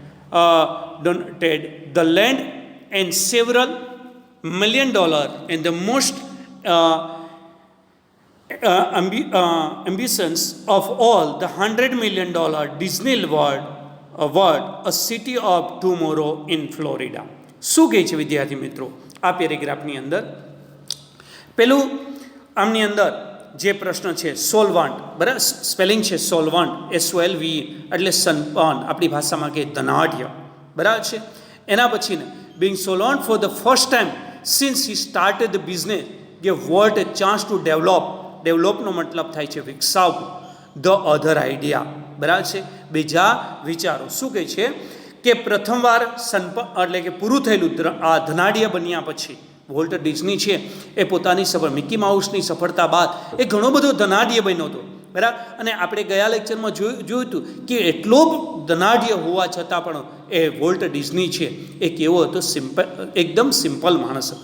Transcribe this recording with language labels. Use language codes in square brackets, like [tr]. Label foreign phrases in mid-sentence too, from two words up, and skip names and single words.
[en] the land and several $1 million, and the most ambitions of all, the $100 million Disney World, a city of tomorrow in Florida. [gu] શું કહે છે વિદ્યાર્થી મિત્રો? આ પેરેગ્રાફની અંદર. પેલું આમની અંદર જે પ્રશ્ન છે સોલવન્ટ, બરાબર, સ્પેલિંગ છે સોલવન્ટ, SOLVE એટલે સનપન, આપણી ભાષામાં કે ધનાઢ્ય, બરાબર છે. એના પછીને [en] being solvent for the first time since he started the business gave Walt a chance to develop [gu] નો મતલબ થાય છે વિકસાવવું, [en] the other idea, [gu] બરાબર છે, બીજા વિચારો. શું કહે છે કે પ્રથમવાર એટલે કે પૂરું થયેલું આ ધનાઢ્ય બન્યા પછી વોલ્ટ ડિઝની છે એ પોતાની મિકી માઉસની સફળતા બાદ એ ઘણો બધો ધનાઢ્ય બન્યો હતો, બરાબર. અને આપણે ગયા લેક્ચરમાં જોયું હતું કે એટલો ધનાઢ્ય હોવા છતાં પણ એ વોલ્ટ ડિઝની છે એ કેવો હતો, એકદમ સિમ્પલ માણસ હતો.